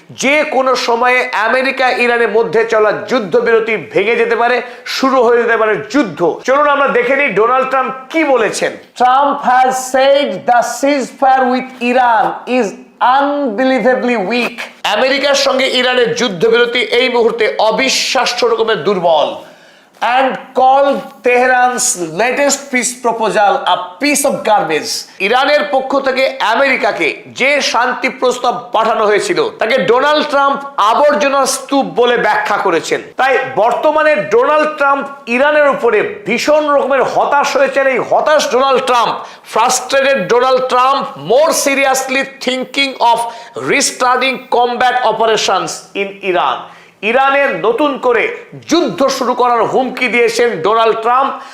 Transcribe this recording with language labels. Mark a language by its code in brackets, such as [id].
[bn] যে কোনো সময়ে আমেরিকা ইরানের মধ্যে চলা যুদ্ধবিরতি ভেঙে যেতে পারে, শুরু হয়ে যেতে পারে যুদ্ধ। চলুন আমরা দেখে নিই ডোনাল্ড ট্রাম্প কি বলেছেন। [en] Trump has said the ceasefire with Iran is unbelievably weak. [bn] আমেরিকার সঙ্গে ইরানের যুদ্ধবিরতি এই মুহূর্তে অবিশ্বাস্য রকমের দুর্বল। [en] and called Tehran's latest peace proposal a piece of garbage. [bn] ইরানের পক্ষ থেকে আমেরিকাকে যে শান্তি প্রস্তাব পাঠানো হয়েছিল তাকে ডোনাল্ড ট্রাম্প আবর্জনার স্তূপ বলে ব্যাখ্যা করেছেন। তাই বর্তমানে ডোনাল্ড ট্রাম্প ইরানের উপরে ভীষণ রকমের হতাশ হয়েছেন। এই হতাশ Donald Trump, [en] Frustrated Donald Trump more seriously thinking of restarting combat operations in Iran. [bn] ইরানের নতুন করে যুদ্ধ শুরু করার হুমকি দিয়েছেন ডোনাল্ড ট্রাম্প।